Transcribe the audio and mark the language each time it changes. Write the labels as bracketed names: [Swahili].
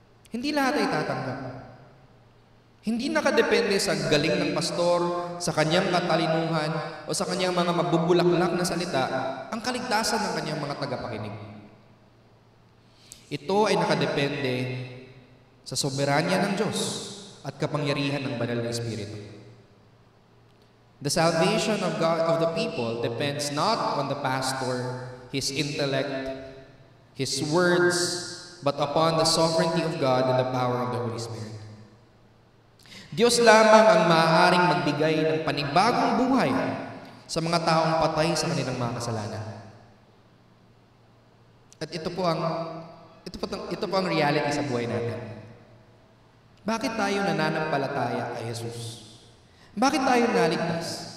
[Filipino] Hindi lahat ay tatanggap. Hindi nakadepende sa galing ng pastor, sa kanyang katalinuhan, o sa kanyang mga mabubulaklak na salita, ang kaligtasan ng kanyang mga tagapakinig. Ito ay nakadepende sa soberanya ng Diyos at kapangyarihan ng banal na Espiritu. [English] The salvation of God of the people depends not on the pastor, his intellect, his words, but upon the sovereignty of God and the power of the Holy Spirit. [Filipino] Diyos lamang ang maaaring magbigay ng panibagong buhay sa mga taong patay sa kanilang mga kasalanan. At ito po ang reality sa buhay natin. Bakit tayo nananampalataya kay Jesus? Bakit tayo naligtas?